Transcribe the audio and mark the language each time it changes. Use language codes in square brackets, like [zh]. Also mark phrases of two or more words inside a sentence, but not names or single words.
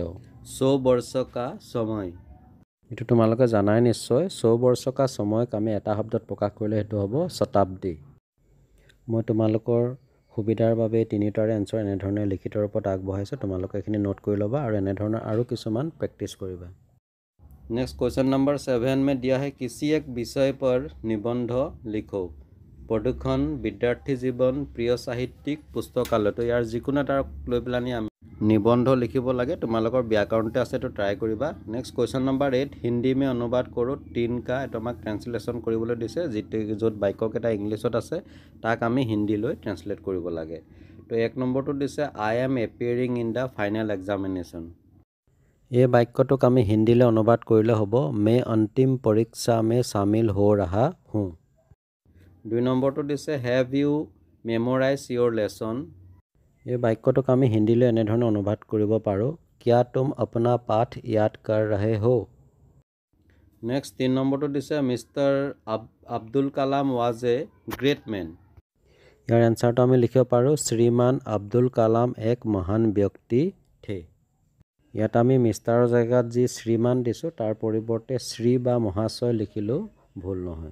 [as] 100 [hi] वर्ष का समय, [as] এইটো তোমালোকে জানাই নিশ্চয়, 100 বৰ্ষ কা সময়ক আমি এটা শব্দত প্ৰকাশ কৰিলে সেইটো হ'ব শতাব্দী। মই তোমালোকৰ সুবিধাৰ বাবে তিনিটাৰে এনচাৰ এনেধৰণে লিখিতৰ ওপৰত আগবঢ়াইছোঁ, তোমালোকে এইখিনি নোট কৰি ল'বা আৰু এনেধৰণৰ আৰু কিছুমান প্ৰেক্টিছ কৰিবা। [en] next question [hi] নম্বৰ 7 में दिया है किसी एक विषय पर निबंध लिखो। [as] প্ৰদূষণ, বিদ্যাৰ্থী জীৱন, প্ৰিয় সাহিত্যিক, পুস্তকালয়। তো ইয়াৰ যিকোনো এটা লৈ পেলানি আমি নিবন্ধ লিখিব লাগে, তোমালোকৰ ব্যাকৰণতে আছে, এইটো ট্ৰাই কৰিবা। [en] next question [as] নম্বৰ 8 [hi] हिंदी में अनुवाद करो 3 का, [as] এইটো আমাক ট্ৰেঞ্চলেশ্যন কৰিবলৈ দিছে, য'ত বাক্যকেইটা ইংলিছত আছে তাক আমি হিন্দীলৈ ট্ৰেঞ্চলেট কৰিব লাগে। তো 1 নম্বৰটো দিছে [en] I am appearing in the final examination. [as] এই বাক্যটোক আমি হিন্দীলৈ অনুবাদ কৰিলে হ'ব [hi] मैं अंतिम परीक्षा में शामिल हो रहा हूँ। [as] 2 নম্বৰটো দিছে [en] have you memorize your lesson. [as] এই বাক্যটোক আমি হিন্দীলৈ এনেধৰণে অনুবাদ কৰিব পাৰোঁ [hi] क्या तुम अपना पाठ याद कर रहे हो। [as] নেক্সট 3 নম্বৰটো দিছে [en] Mister Abdul Kalam was a great man. [as] ইয়াৰ এনচাৰটো আমি লিখিব পাৰোঁ [hi] श्रीमान अब्दुल कलाम एक महान व्यक्ति थे। [as] ইয়াত আমি মিষ্টাৰৰ জেগাত যি শ্ৰীমান দিছোঁ তাৰ পৰিৱৰ্তে শ্ৰী বা মহাশয় লিখিলেও ভুল নহয়।